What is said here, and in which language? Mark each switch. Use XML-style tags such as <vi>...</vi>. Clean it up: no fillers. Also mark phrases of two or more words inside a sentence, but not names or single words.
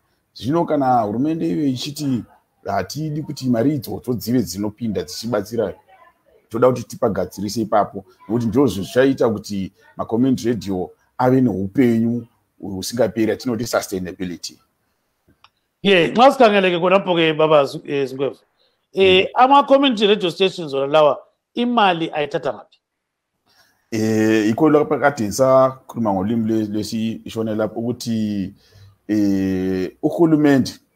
<sn>Zvino kana hurumende iyo ichiti hatidi kuti mari idzodzo dzive dzinopinda dzichibatsira, toda kuti tipagadzirise ipapo, nekuti ndizvo zvichaita kuti</sn> <en>macommunity radio</en> <sn>ave neupenyu usingaperi, atinoti sustainability. Yeah,</sn> <nd>nxa sikhangeleke khonapho ke baba Zingwevu. Ama-</nd> <en>community radio stations</en> <nd>wona lawa imali ayithatha ngaphi? Ikho lapha kade ngisakhuluma ngolimi lesishone lapho ukuthi uhulumende</nd>